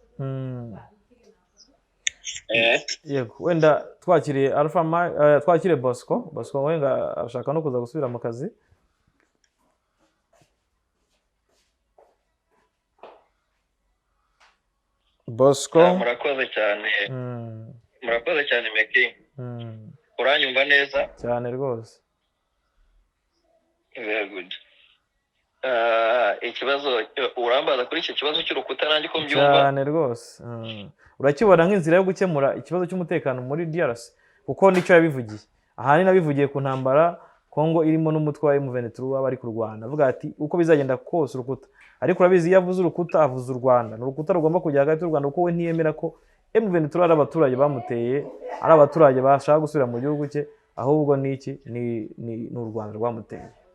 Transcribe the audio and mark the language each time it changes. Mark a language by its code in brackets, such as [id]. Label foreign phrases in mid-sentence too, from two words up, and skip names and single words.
[rw] yego wenda twakiriye Alpha twakiriye Bosco wenga ashaka no kuza gusubira mu kazi Bosco murakoze cyane Meki uranyumva neza cyane rwose [en] very good [rw] ikibazo urambaza kuri iki kibazo cy'urukuta nanjye ko mbyumva cyane rwose urakibona nk'inzira yo gukemura ikibazo cy'umutekano muri DRC kuko nicyo yabivugiye ahani nabivugiye ku ntambara Kongo irimo n'umutwe wa M23 bari ku Rwanda avuga ati uko bizagenda kose urukuta ariko urabizi yavuze urukuta avuze u Rwanda n'urukuta rugomba kujya hagati y'u Rwanda kuko we ntiyemera ko M23 ari abaturage bamuteye ari abaturage bashaka gusubira mu gihugu cye ahubwo niki ni u Rwanda rwamuteye